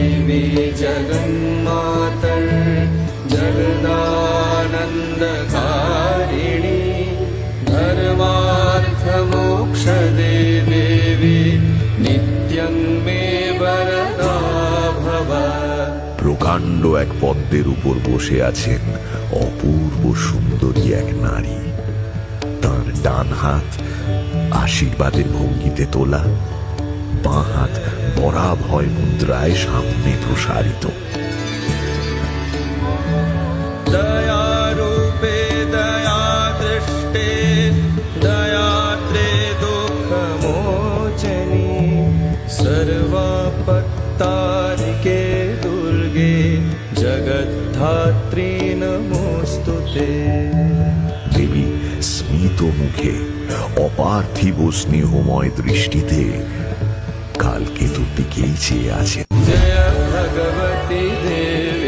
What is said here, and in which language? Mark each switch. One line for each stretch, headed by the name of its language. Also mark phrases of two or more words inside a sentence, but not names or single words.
Sanskrit: देवी जगन्मातर जगदानन्दकारिणी धर्मार्थमोक्षदे देवी नित्यं मे वरदा भव।
Bangla: প্রকাণ্ড এক পদ্মের উপর বসে আছেন অপূর্ব সুন্দরী এক নারী। তার ডান হাত আশীর্বাদের ভঙ্গিতে তোলা, বাঁ হাত বরাভয় মুদ্রায় সামনে প্রসারিত।
Sanskrit: दयारूपे दयादृष्टे दयात्रे दुःखमोचनी सर्वापत्तारिके दुर्गे जगद्धात्री नमोस्तुते।
Bangla: দেবী স্মিত মুখে অপার্থিব স্নেহময় দৃষ্টিতে কালকেতুর দিকেই চেয়ে আছেন।
Hindi: जय भगवती देवी